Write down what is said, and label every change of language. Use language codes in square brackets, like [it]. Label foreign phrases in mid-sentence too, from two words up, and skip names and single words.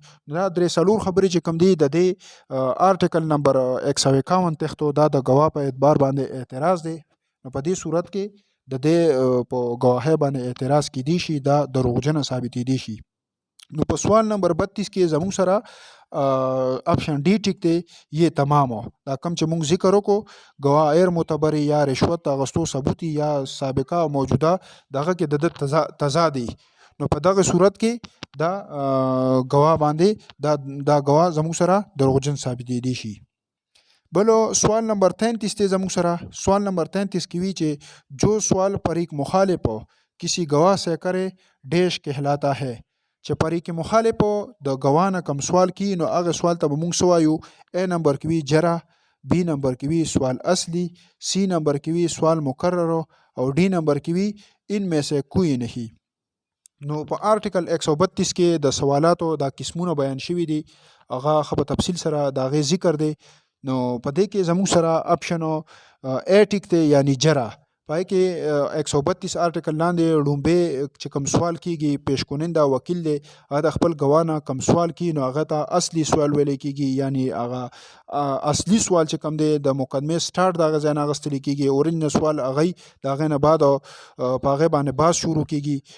[ps] دا درې څلور خبرې چې کوم دي د دې آرټیکل نمبر 151 تختو دا د ګواه په اعتبار باندې اعتراض دی. نو په دې صورت کې د دې په ګواهۍ باندې اعتراض کیدی شي، دا دروغجنه ثابتېدی شي. نو په سوال نمبر 32 کې زموږ سره آپشن ډي ټیک دی، [ur] یہ تمام ہو. [ps] دا کم چې مونږ ذکر وکړو ګواه غیر معتبر یا رشوت اغستو ثبوت یا سابقه او موجوده دغه کې د تضاد، نو په دغه صورت کې دا ګواه باندې دا ګواه زموږ سره دروغجن ثابتېدی شي. بلو سوال نمبر 33 تے زموږ سره سوال نمبر 33 کې وی چې [ur] جو سوال پر ایک مخالف ہو کسی گواہ سے کرے ڈیش کہلاتا ہے. [ps] چې پرې کې مخالف د ګواه نه کم سوال کی نو هغه سوال ته به مونږ څه وایو؟ ا نمبر کې وي جرا، بی نمبر کې وي سوال اصلي، سی نمبر کې وي سوال مکرر او ډی نمبر کې وي [ur] ان میں سے کوئی نہیں. [ps] نو په آرټیکل 132 کې د سوالاتو دا قسمونه بیان شوي دي، هغه ښه په تفصیل سره د هغې ذکر دی. نو په دې کې زموږ سره آپشن ا ټیک دی یعنی جرا. پای کې 132 آرټیکل لاندې لومبې چې کوم سوال کیږي پیش کننده وکیل دی هغه د خپل ګواه نه کوم سوال کی نو هغه ته اصلي سوال ویل کیږي، یعنی هغه اصلي سوال چې کوم دی د مقدمې سټارټ د هغه ځای نه اخیستل کیږي، اورینجنل سوال هغه د هغې نه بعد په هغې باندې بحث شروع کیږي.